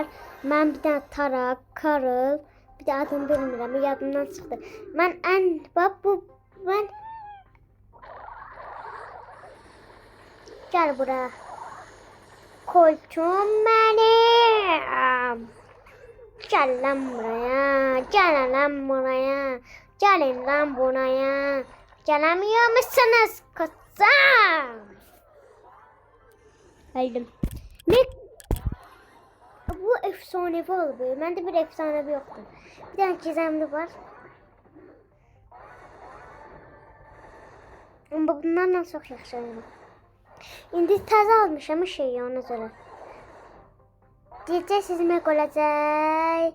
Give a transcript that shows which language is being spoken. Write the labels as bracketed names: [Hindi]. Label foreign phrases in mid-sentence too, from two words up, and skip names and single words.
[Azerbaijani] Mən bir dənə Tara, Karl, bir də adını bilmirəm, yadımdan çıxdı. Mən Gəl bura. Koltuğum mənim. Gəl lan buraya. Gəlin lan buraya. [Turkish] Gəlemiyor musunuz kızım? Öldüm. Bu efsanevi oldu. [Azerbaijani] Məndə bir efsanevi yoxdur. Bir dənə gizemli var. Amma bunlarla çox yaxşı oynayır. İndi təzə almışam şeyi ona görə. Deyəcəksiniz Meg olacaq.